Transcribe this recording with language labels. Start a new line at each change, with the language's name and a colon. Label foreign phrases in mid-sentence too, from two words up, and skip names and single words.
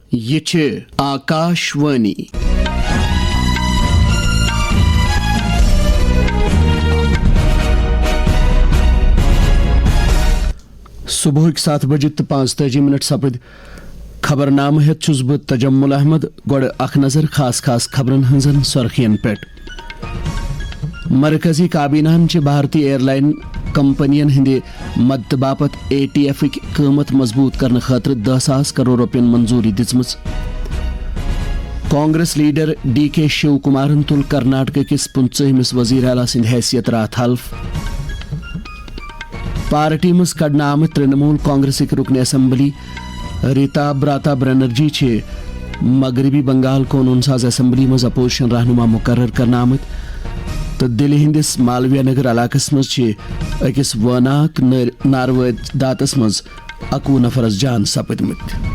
Kashmiri: یہ آکاشوانی صبح 7 بجے 45 سپد خبر نامہ ہیت چھس بہ تجمل احمد گوڑ اخ نظر خاص خبرن ہنزن سرخین پہ مرکزی کابینہ چہ بھارتی ایئر لائن کمپنین ہندے مدد باپت ATF قیمت مضبوط کرنے خاطر 10,000 کروڑ روپین منظوری دژمژ کانگریس لیڈر DK شیو کمارن تل کرناٹک کس 15مس وزیر اعلیٰ سند حیثیت رات حلف پارٹی مز کڑنے آمت ترنمول کانگریس رکن اسمبلی ریتا براتا بنرجی چھ مغربی بنگال قانون ساز اسمبلی مز اپوزیشن رہنما مقرر کرنے آمت تو دلی ہندس مالویہ نگر علاقس مز اکس واناک ناروید داتس مز 21 نفرس جان سپدمت